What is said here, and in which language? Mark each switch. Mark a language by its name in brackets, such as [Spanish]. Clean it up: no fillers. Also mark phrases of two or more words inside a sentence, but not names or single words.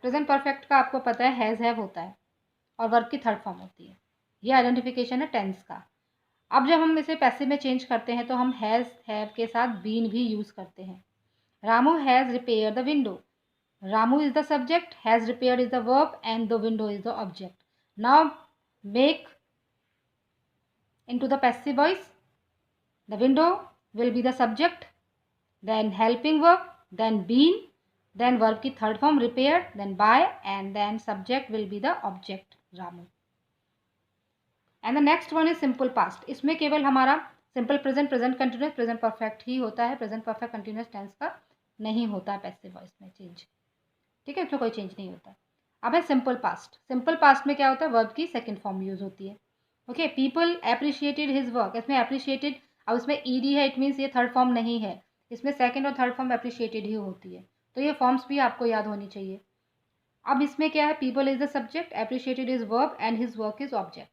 [English] present perfect [Hindi] का आपको पता है [English] has, have [Hindi] होता है, और वर्ब की [English] third form [Hindi] होती है। ये आइडेंटिफिकेशन है टेंस का। अब जब हम इसे पैसिव में चेंज करते हैं तो हम [English] has have [Hindi] के साथ बीन भी यूज़ करते हैं। [English] Ramu has repair the window. Ramu is the subject, has repaired is the verb and the window is the object. now make into the passive voice. The window will be the subject, then helping verb, then been, then verb की third form repaired, then by, and then subject will be the object Ramu. And the next one is simple past. [Hindi] इसमें केवल हमारा [English] simple present, present continuous, present perfect [Hindi] ही होता है, [English] present perfect continuous tense [Hindi] का नहीं होता है [English] passive voice [Hindi] में change, ठीक है, इसमें कोई change नहीं होता। अब है [English] simple past. Simple past [Hindi] में क्या होता है, verb की [English] second form use [Hindi] होती है। [English] okay, people appreciated his work, [Hindi] इसमें अप्रिशिएटेड, अब इसमें ईडी है, [English] it means [Hindi] ये [English] third form [Hindi] नहीं है, इसमें सेकंड और [English] third form appreciated [Hindi] ही होती है, तो ये फॉर्म्स भी आपको याद होनी चाहिए। अब इसमें क्या है, [English] people is the subject, appreciated is verb and his work is object.